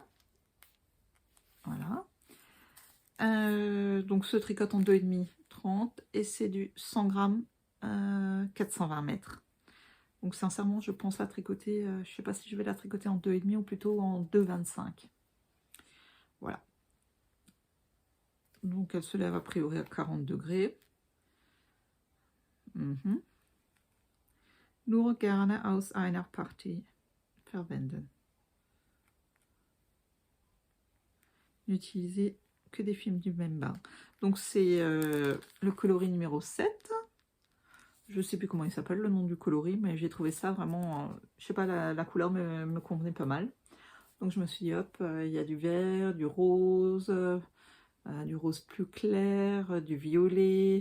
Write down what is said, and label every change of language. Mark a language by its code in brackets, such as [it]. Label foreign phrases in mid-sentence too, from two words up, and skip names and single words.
[fr] Voilà. Donc, ce tricote en 2,5, 30. Et c'est du 100 grammes, 420 mètres. Donc, sincèrement, je pense la tricoter. Je ne sais pas si je vais la tricoter en 2,5 ou plutôt en 2,25. Voilà. Donc, elle se lève a priori à 40 degrés. [de] Nur gerne aus einer Partie verwenden. [fr] N'utilisez que des films du même bain. Donc, c'est le coloris numéro 7. Je ne sais plus comment il s'appelle, le nom du coloris, mais j'ai trouvé ça vraiment... je sais pas, la couleur me convenait pas mal. Donc, je me suis dit, hop, il y a du vert, du rose plus clair, du violet.